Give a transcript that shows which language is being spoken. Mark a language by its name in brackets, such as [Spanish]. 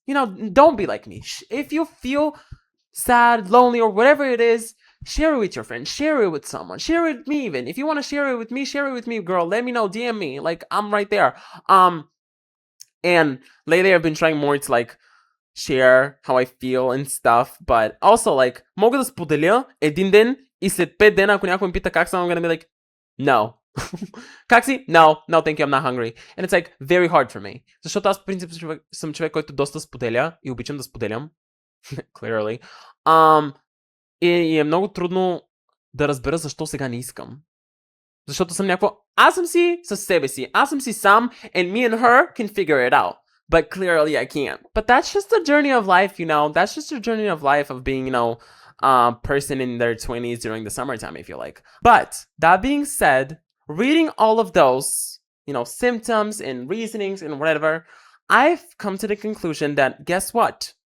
[English] You know, don't be like me. If you feel sad, lonely, or whatever it is, share it with your friends. Share it with someone. Share it with me even. If you want to share it with me, share it with me, girl. Let me know. DM me. Like, I'm right there. And lately I've been trying more to like share how I feel and stuff. But also like, [Bulgarian] мога да споделя един ден и след 5 дена, ако някой ме пита как съм, [English] I'm gonna be like, no. [Bulgarian] Как си? [English] No, thank you, I'm not hungry. And it's like very hard for me. [Bulgarian] Защото аз по принцип съм човек, който доста споделя и обичам да споделям. [English] Clearly. [Bulgarian] И е много трудно да разбера защо сега не искам. Защото съм някакво, аз съм си със себе си. Аз съм си сам [English] and me and her can figure it out. But clearly I can't. But that's just the journey of life, you know. That's just the journey of life of being, you know, person in their 20s during the summertime, I feel like. But that being said, reading all of those, you know, symptoms and reasonings and whatever, I've come to the conclusion that guess what?